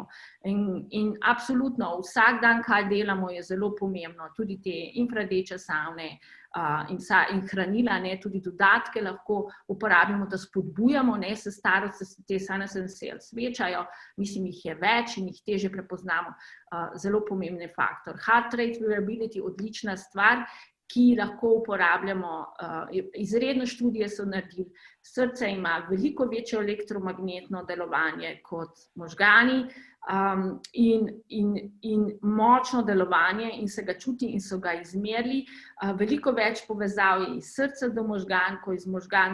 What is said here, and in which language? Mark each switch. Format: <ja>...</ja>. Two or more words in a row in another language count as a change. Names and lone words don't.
<sl>In absolutno vsak dan, kaj delamo, je zelo pomembno. Tudi te infrardeče savne in hranila, tudi dodatke lahko uporabimo, da spodbujamo, s starostjo se te</sl> <en>senescent cells</en> <sl>večajo, mislim, jih je več in jih težje prepoznamo. Zelo pomemben faktor.</sl> <en>Heart rate variability,</en> <sl>odlična stvar, ki lahko uporabljamo, izredno študije so naredili, srce ima veliko večje elektromagnetno delovanje kot možgani in močno delovanje in se ga čuti in so ga izmerili, veliko več povezav je iz srca do možgan, kot iz možgan</sl>